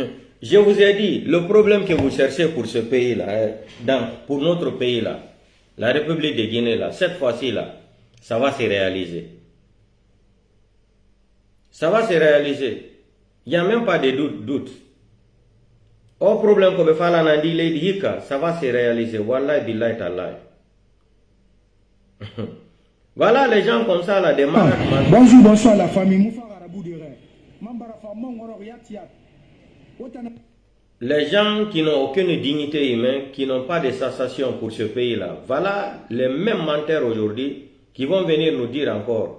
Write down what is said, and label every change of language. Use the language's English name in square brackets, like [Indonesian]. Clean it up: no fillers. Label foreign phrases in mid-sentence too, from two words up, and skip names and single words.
[French] Je vous ai dit, le problème que vous cherchez pour ce pays-là, pour notre pays-là, la République de Guinée, là, cette fois-ci, là, ça va se réaliser. Ça va se réaliser. Il n'y a même pas de doute. Au problème que ça va se réaliser. [Arabic] والله بالله تالله. [French] Voilà les gens comme ça, là, des malades. Bonjour, bonsoir la famille. Les gens qui n'ont aucune dignité humaine, qui n'ont pas de sensation pour ce pays-là, voilà les mêmes menteurs aujourd'hui qui vont venir nous dire encore.